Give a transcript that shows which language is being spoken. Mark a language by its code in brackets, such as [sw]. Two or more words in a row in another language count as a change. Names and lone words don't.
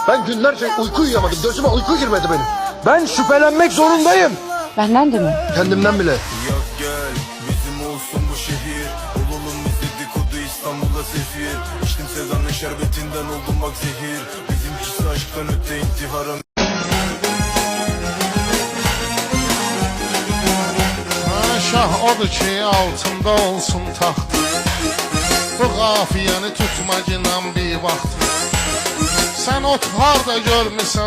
[tr] Ben günlerce uyku uyuyamadım. Gözüme uyku girmedi benim. Ben şüphelenmek zorundayım. Benden de mi? Kendimden bile. Yak gel bizim olsun bu şehir. Olalım biz dedikodu İstanbul'da sefir. İçtim sevdanın şerbetinden oldum bak zehir. Bizimkisi aşktan öte intihara. [az] Şah odur ki altında olsun taxt. Bu qafiyəni tutmacınan bir vaxt. Sən ot harda görmüsən.